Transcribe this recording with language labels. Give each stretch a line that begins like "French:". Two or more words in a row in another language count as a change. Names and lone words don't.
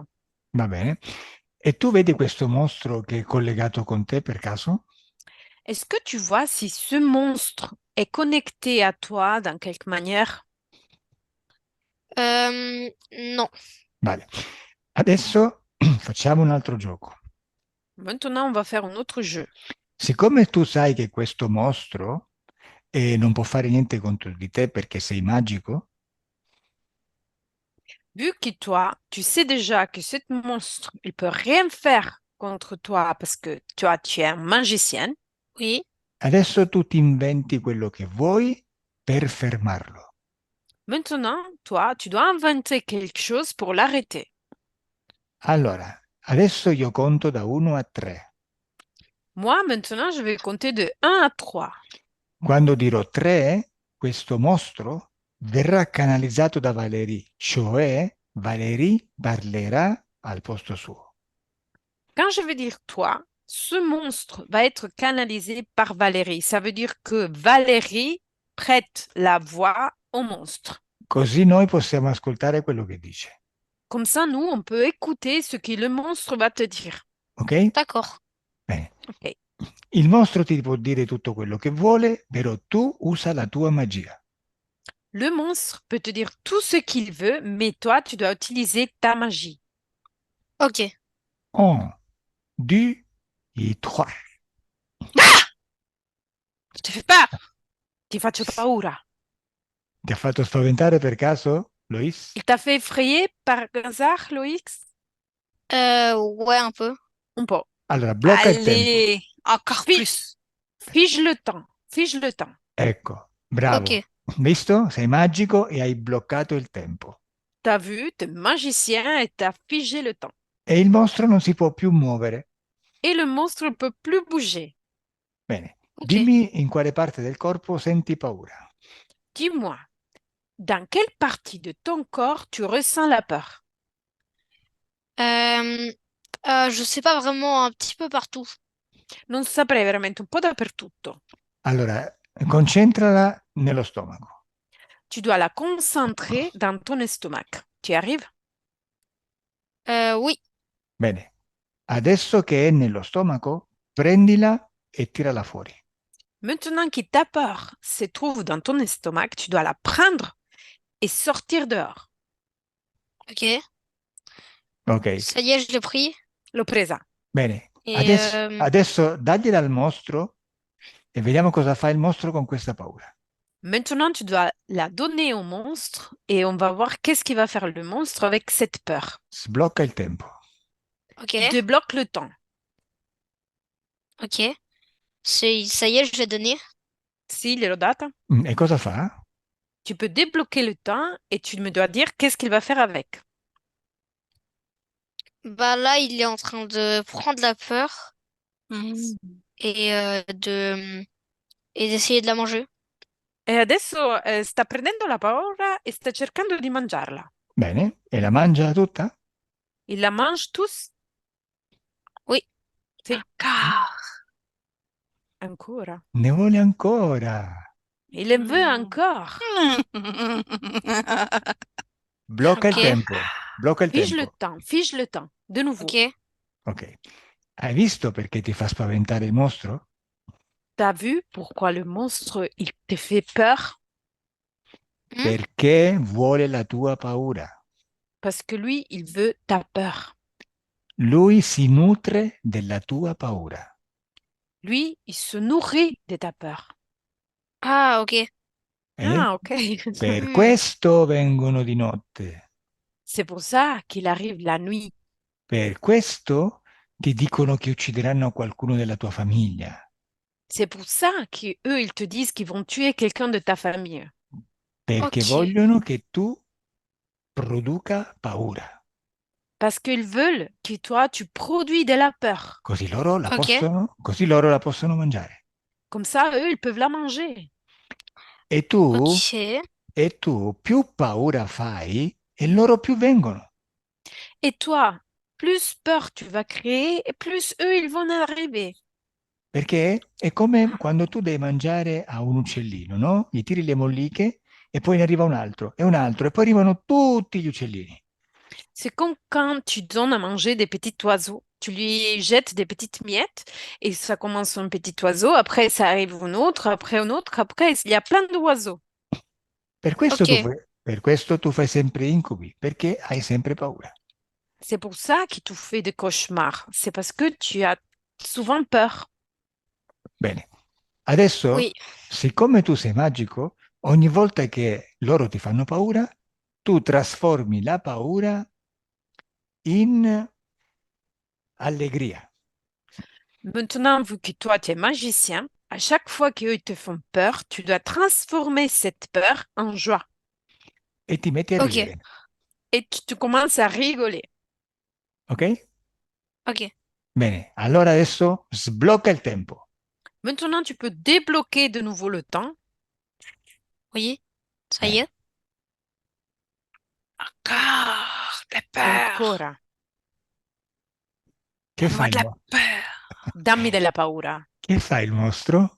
Italian: Va bene. E tu vedi questo mostro che è collegato con te per caso?
French: Est-ce que tu vois si ce monstre est connecté à toi d'une quelque manière? Non.
Italian: Vale. Adesso facciamo un altro gioco.
French: Maintenant, on va faire un autre jeu.
Italian: Siccome tu sai che questo mostro non può fare niente contro di te perché sei magico,
French: Vu que toi, tu sais déjà que ce monstre, il peut rien faire contre toi parce que toi, tu es un magicien. Oui.
Italian: adesso tu ti inventi quello che vuoi per fermarlo.
French: Maintenant, toi, tu dois inventer quelque chose pour l'arrêter.
Italian: Allora, adesso io conto da 1 a 3.
French: Moi, maintenant, je vais compter de 1 à 3.
Italian: Quando dirò 3, questo mostro verrà canalizzato da Valérie, cioè Valérie parlerà al posto suo.
French: Quand je vais dire toi, Ce monstre va être canalisé par Valérie. Ça veut dire que Valérie prête la voix au monstre.
Italian: Così noi possiamo ascoltare quello che dice.
French: Comme ça, nous, on peut écouter ce que le monstre va te dire. Ok? D'accord.
Italian: Bene. Ok. Il mostro ti può dire tutto quello che vuole, però tu usa la tua magia.
French: Le monstre peut te dire tout ce qu'il veut, mais toi, tu dois utiliser ta magie. Ok. 1, 2 et 3. Je te fais peur.
Italian: Ti faccio paura. Ti ha fatto spaventare per caso, Lois?
French: Il t'a fait effrayer par hasard, Loïc? Ouais, un peu. Un peu.
Italian: Allora, blocca il tempo.
French: Allez, encore Fi- plus. Fige le temps. Fige le temps.
Italian: Ecco, bravo. Ok. Visto? Sei magico e hai bloccato il tempo.
French: T'as vu, t'es magicien et t'as figé le temps.
Italian: E il mostro non si può più muovere.
French: Et le monstre ne peut plus bouger.
Italian: Bene. Ok. Dimmi in quale parte del corpo senti paura.
French: Dis-moi, dans quelle partie de ton corps tu ressens la peur? Euh, je sais pas vraiment, un petit peu partout.
Italian: Non saprei veramente un po' dappertutto. Allora, concentrala nello stomaco.
French: Tu dois la concentrer dans ton estomac. Tu y arrives? Oui.
Italian: Bene. Adesso che è nello stomaco, prendila e tirala fuori.
French: Maintenant que ta peur se trouve dans ton estomac, tu dois la prendre et sortir dehors. Ok. Ok. Ça y est, je l'ai pris.
Italian: L'ho presa. Bene.
French: Et
Italian: Adesso dagliela al mostro e vediamo cosa fa il mostro con questa paura.
French: Maintenant, tu dois la donner au monstre et on va voir qu'est-ce qu'il va faire le monstre avec cette peur.
Italian: Sblocca il tempo. ok.
French: Il débloque le temps. Ok. Ça y est, je l'ai donné.
Italian: Si, gliel'ho data. E cosa fa?
French: Tu peux débloquer le temps et tu me dois dire qu'est-ce qu'il va faire avec. Bah là, il est en train de prendre la peur Mm. et et d'essayer de la manger.
Italian: E adesso sta prendendo la paura e sta cercando di mangiarla. Bene. E la mangia tutta?
French: Il la mange tous? Oui.
Italian: Sì.
French: Encore.
Italian: Ancora. Ne vuole ancora.
French: Il en veut Mm. encore.
Italian: Blocca il Ok. tempo. Blocca il
French: Fige le
Italian: tempo.
French: temps, fige le temps. De nouveau. Ok. Ok.
Italian: Hai visto perché ti fa spaventare il mostro?
French: T'as vu pourquoi le monstre, il te fait peur? Hmm.
Italian: Perché vuole la tua paura.
French: Parce que lui, il veut ta peur.
Italian: Lui si nutre della tua paura.
French: Lui, il se nourrit de ta peur. Ah, ok. Ah, ok.
Italian: Per Hmm. questo vengono di notte.
French: C'est pour ça qu'il arrive la nuit.
Italian: Per questo ti dicono che uccideranno qualcuno della tua famiglia.
French: C'est pour ça qu'eux, ils te disent qu'ils vont tuer quelqu'un de ta famille.
Italian: Perché Ok. vogliono che tu produca paura.
French: Parce qu'ils veulent que toi, tu produis de la peur.
Italian: Così Ok. così loro la possono mangiare.
French: Comme ça, eux, ils peuvent la manger.
Italian: E tu, Ok. e tu più paura fai e loro più vengono.
French: Et toi, plus peur tu vas créer, et plus eux, ils vont arriver.
Italian: Perché è come quando tu devi mangiare a un uccellino, no? Gli tiri le molliche e poi ne arriva un altro e poi arrivano tutti gli uccellini.
French: C'est comme quand tu donnes à manger des petits oiseaux. Tu lui jettes des petites miettes et ça commence un petit oiseau, après ça arrive un autre, après il y a plein d'oiseaux. Ok.
Italian: Per questo tu fai sempre incubi, perché hai sempre paura.
French: C'est pour ça qu'il te fait des cauchemars. C'est parce que tu as souvent peur.
Italian: Bene, adesso,
French: Oui.
Italian: siccome tu sei magico, ogni volta che loro ti fanno paura, tu trasformi la paura in allegria.
French: Maintenant, vu que toi, tu es magicien, à chaque fois qu'eux ils te font peur, tu dois transformer cette peur en joie.
Italian: E ti metti a Ok. ridere,
French: Et tu commences à rigoler. ok? Ok.
Italian: Bene, allora adesso sblocca il tempo.
French: Maintenant, tu peux débloquer de nouveau le temps. Oui. Ça y est. Encore. T'as peur.
Italian: Che
French: Donne-moi
Italian: fai?
French: de la peur.
Italian: Dammi della paura. Che fa il mostro?